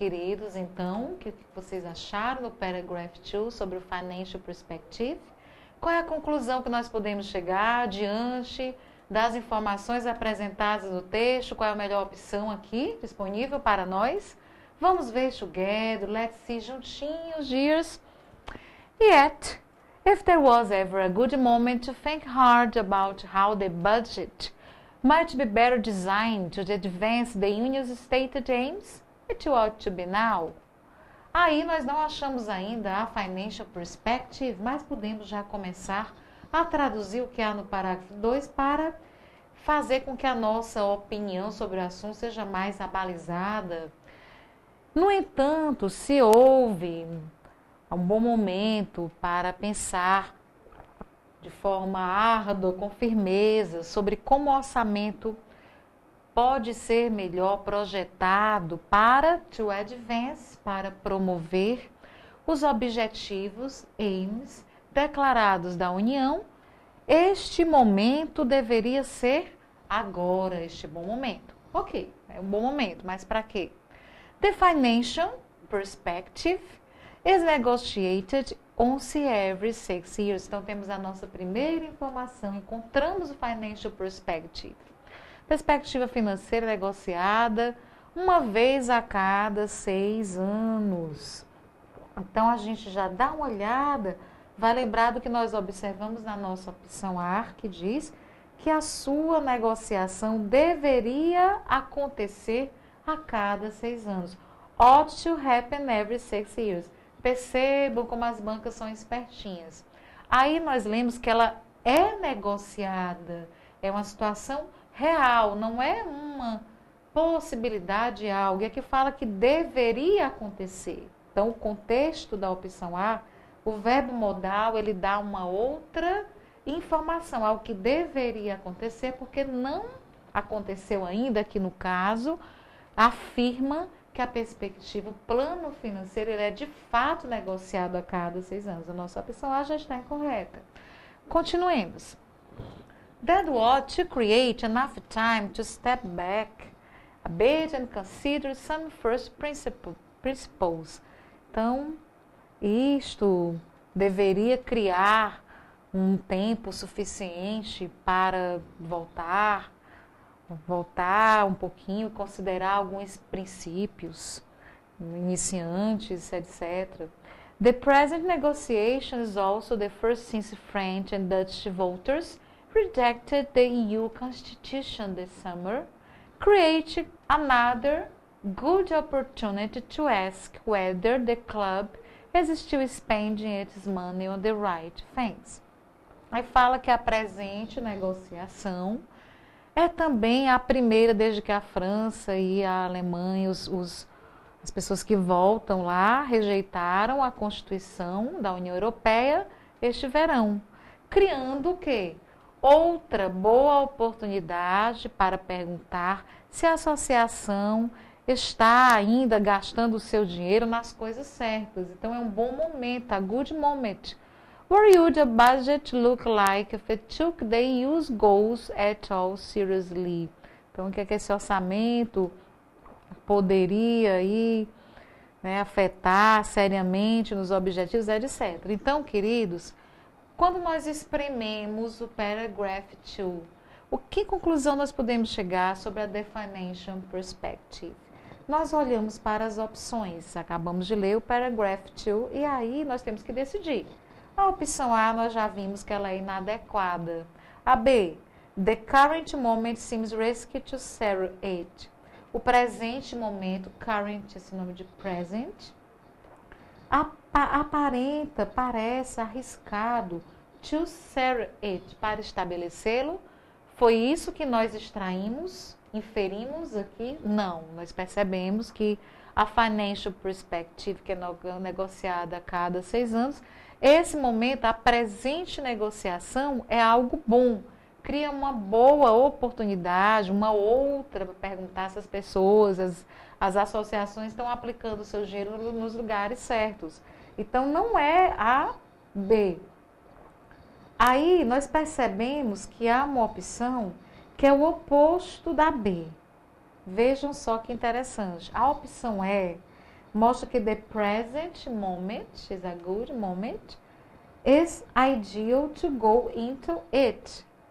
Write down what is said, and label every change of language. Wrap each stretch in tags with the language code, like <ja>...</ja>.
<pt>Queridos, então, o que vocês acharam do Paragraph 2 sobre o Financial Perspective? Qual é a conclusão que nós podemos chegar diante das informações apresentadas no texto? Qual é a melhor opção aqui disponível para nós? Vamos ver</pt> <en>together, let's see</en> <pt>juntinhos,</pt> <en>dears. Yet, if there was ever a good moment to think hard about how the budget might be better designed to advance the Union's stated aims, it ought to be now.</en> <pt>Aí nós não achamos ainda a Financial Perspective, mas podemos já começar a traduzir o que há no parágrafo 2 para fazer com que a nossa opinião sobre o assunto seja mais abalizada. No entanto, se houve um bom momento para pensar de forma árdua, com firmeza, sobre como o orçamento pode ser melhor projetado para</pt> <en>to advance,</en> <pt>para promover os objetivos, aims, declarados da União. Este momento deveria ser agora, este bom momento. Ok, é um bom momento, mas para quê?</pt> <en>The Financial Perspective is negotiated once every 6 years.</en> <pt>Então, temos a nossa primeira informação, encontramos o Financial Perspective. Perspectiva financeira negociada uma vez a cada 6 anos. Então, a gente já dá uma olhada, vai lembrar do que nós observamos na nossa opção A, que diz que a sua negociação deveria acontecer a cada 6 anos.</pt> <en>Ought to happen every 6 years.</en> <pt>Percebam como as bancas são espertinhas. Aí nós lemos que ela é negociada, é uma situação real, não é uma possibilidade de algo. E aqui fala que deveria acontecer. Então, o contexto da opção A, o verbo modal, ele dá uma outra informação, algo que deveria acontecer, porque não aconteceu ainda, aqui no caso, afirma que a perspectiva, o plano financeiro, ele é de fato negociado a cada 6 anos. A nossa opção A já está incorreta. Continuemos.</pt> <en>That ought to create enough time to step back a bit and consider some first principles.</en> <pt>Então, isto deveria criar um tempo suficiente para voltar um pouquinho, considerar alguns princípios iniciantes, etc.</pt> <en>The present negotiation is also the first since French and Dutch voters rejected the EU Constitution this summer, create another good opportunity to ask whether the club is still spending its money on the right things.</en> <pt>Aí fala que a presente negociação é também a primeira desde que a França e a Alemanha, as pessoas que voltam lá, rejeitaram a Constituição da União Europeia este verão, criando o quê? Outra boa oportunidade para perguntar se a associação está ainda gastando o seu dinheiro nas coisas certas. Então, é um bom momento,</pt> <en>a good moment. Where would the budget look like if it took the EU's goals at all seriously?</en> <pt>Então, o que é que esse orçamento poderia aí, afetar seriamente nos objetivos, etc. Então, queridos, quando nós esprememos o paragraph 2, que conclusão nós podemos chegar sobre a The Financial Perspective? Nós olhamos para as opções, acabamos de ler o paragraph 2 e aí nós temos que decidir. A opção A nós já vimos que ela é inadequada.</pt> <en>A B, the current moment seems risky to settle it.</en> <pt>O presente momento, current, esse nome de present, aparenta, parece arriscado</pt> <en>to settle it,</en> <pt>para estabelecê-lo. Foi isso que nós extraímos, inferimos aqui? Não, nós percebemos que a Financial Perspective, que é negociada a cada 6 anos, esse momento, a presente negociação é algo bom, cria uma boa oportunidade, uma outra para perguntar se as pessoas, as associações estão aplicando o seu dinheiro nos lugares certos. Então, não é a B. Aí, nós percebemos que há uma opção que é o oposto da B. Vejam só que interessante. A opção E mostra que</pt> <en>the present moment is a good moment, is ideal to go into it.</en>